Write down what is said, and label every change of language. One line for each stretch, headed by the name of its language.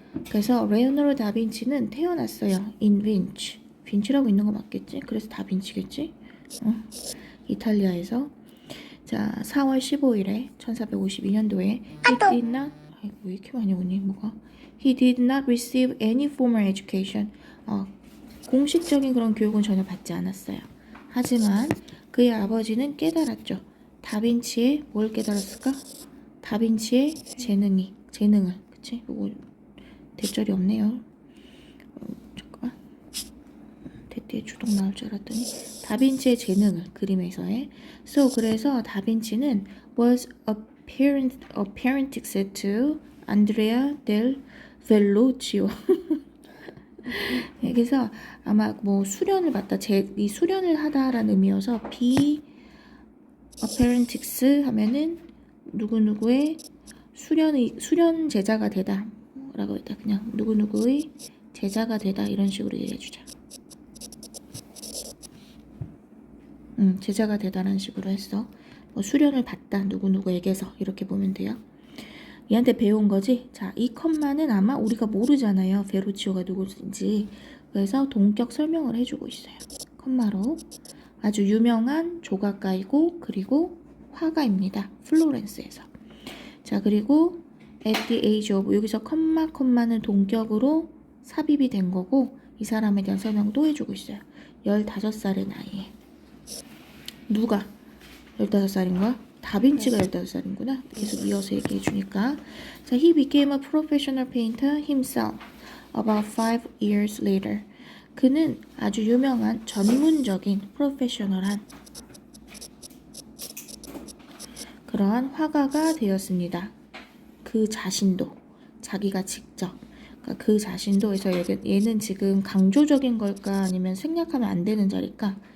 Korean: 그래서 레오나르도 다빈치는 태어났어요.
English: in Vinci.
Korean: 빈치라고 있는 거 맞겠지? 그래서 다빈치겠지? 이탈리아에서. 자, 4월 15일에 1452년도에
English: he did not,
Korean: 왜 이렇게 많이 오니 뭐가?
English: He did not receive any formal education.
Korean: 공식적인 그런 교육은 전혀 받지 않았어요. 하지만 그의 아버지는 깨달았죠. 다빈치의 뭘 깨달았을까? 다빈치의 재능을. 그치? 요거 대절이 없네요. 잠깐만. 대띠에 주동 나올 줄 알았더니 다빈치의 재능을, 그림에서의. 그래서 다빈치는
English: was apprentice to
Korean: 안드레아 델 벨로치오. 그래서 아마 뭐 수련을 받다, 이 수련을 하다라는 의미여서 be apprentice 하면은 누구누구의 수련 제자가 되다 라고 했다. 그냥 누구누구의 제자가 되다 이런 식으로 얘기해주자. 제자가 되다라는 식으로 했어. 뭐 수련을 받다 누구누구에게서 이렇게 보면 돼요. 얘한테 배운 거지. 자, 이 컴마는 아마 우리가 모르잖아요. 베로치오가 누구인지. 그래서 동격 설명을 해주고 있어요. 컴마로. 아주 유명한 조각가이고 그리고 화가입니다. 플로렌스에서. 자, 그리고
English: at the age of,
Korean: 여기서 컴마는 동격으로 삽입이 된 거고 이 사람에 대한 설명도 해주고 있어요. 15살의 나이에. 누가 15살인가? 다빈치가 15살인구나. 계속 이어서 얘기해 주니까.
English: 자, he became a professional painter himself about 5 years later.
Korean: 그는 아주 유명한 전문적인 프로페셔널한 그러한 화가가 되었습니다. 그 자신도, 자기가 직접. 그러니까 그 자신도, 그래서 얘는 지금 강조적인 걸까 아니면 생략하면 안 되는 자리일까?